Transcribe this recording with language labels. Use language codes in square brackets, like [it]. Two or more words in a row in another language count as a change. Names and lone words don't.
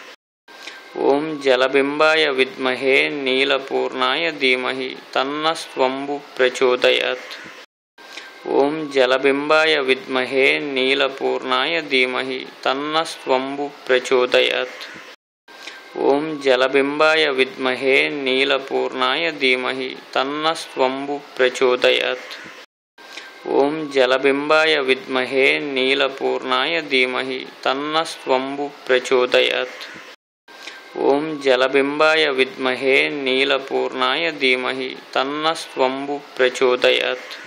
[sa] ओम जलबिंबाय विद्महे नीलपूर्णाय धीमहि तन्नः स्वयंभुः प्रचोदयात्। ओम जलबिंबाय विद्महे नीलपूर्णाय धीमहि तन्नः स्वयंभुः प्रचोदयात्। ఓం జలబింబాయ విద్మహే నీలపూర్ణాయ ధీమహి తన్నః స్వంభు ప్రచోదయాత్. ఓం జలబింబాయ విద్మహే నీలపూర్ణాయ ధీమహి తన్నః స్వంభు ప్రచోదయాత్. ఓం జలబింబాయ విద్మహే నీలపూర్ణాయ ధీమహి తన్నః స్వంభు ప్రచోదయాత్.